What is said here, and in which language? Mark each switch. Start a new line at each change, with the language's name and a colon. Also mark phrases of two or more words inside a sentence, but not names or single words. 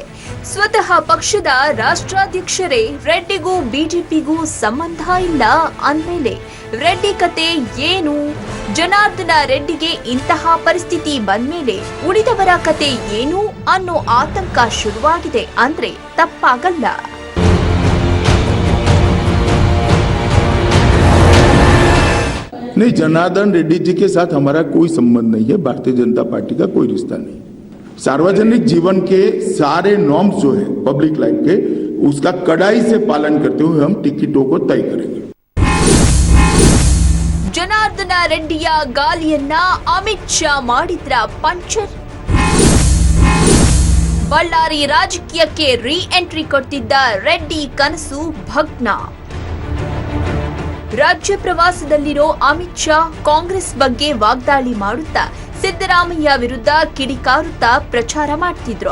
Kannada: ಸ್ವತಃ ಪಕ್ಷದ ರಾಷ್ಟ್ರಾಧ್ಯಕ್ಷರೇ ರೆಡ್ಡಿಗೂ ಬಿಜೆಪಿಗೂ ಸಂಬಂಧ ಇಲ್ಲ ಅಂದ್ಮೇಲೆ ರೆಡ್ಡಿ ಕತೆ ಏನು? ಜನಾರ್ದನ ರೆಡ್ಡಿಗೆ ಇಂತಹ ಪರಿಸ್ಥಿತಿ ಬಂದ್ಮೇಲೆ ಉಳಿದವರ ಕತೆ ಏನು ಅನ್ನೋ ಆತಂಕ ಶುರುವಾಗಿದೆ ಅಂದ್ರೆ ತಪ್ಪಾಗಲ್ಲ.
Hindi: नहीं, जनार्दन रेड्डी जी के साथ हमारा कोई संबंध नहीं है. भारतीय जनता पार्टी का कोई रिश्ता नहीं. सार्वजनिक जीवन के सारे नॉर्म्स जो है
English: public life
Hindi: के, उसका कड़ाई से पालन करते हुए हम टिकटों को तय करेंगे.
Kannada: ಜನಾರ್ದನ ರೆಡ್ಡಿಯ ಗಾಲಿಯನ್ನ ಅಮಿತ್ ಶಾ ಮಾಡಿದ್ರ ಪಂಚರ್. ಬಳ್ಳಾರಿ ರಾಜಕೀಯಕ್ಕೆ ರೀ ಎಂಟ್ರಿ ಕೊಟ್ಟಿದ್ದ ರೆಡ್ಡಿ ಕನಸು ಭಗ್ನ. ರಾಜ್ಯ ಪ್ರವಾಸದಲ್ಲಿರೋ ಅಮಿತ್ ಶಾ ಕಾಂಗ್ರೆಸ್ ಬಗ್ಗೆ ವಾಗ್ದಾಳಿ ಮಾಡುತ್ತಾ ಸಿದ್ದರಾಮಯ್ಯ ವಿರುದ್ಧ ಕಿಡಿಕಾರುತ್ತಾ ಪ್ರಚಾರ ಮಾಡ್ತಿದ್ರು.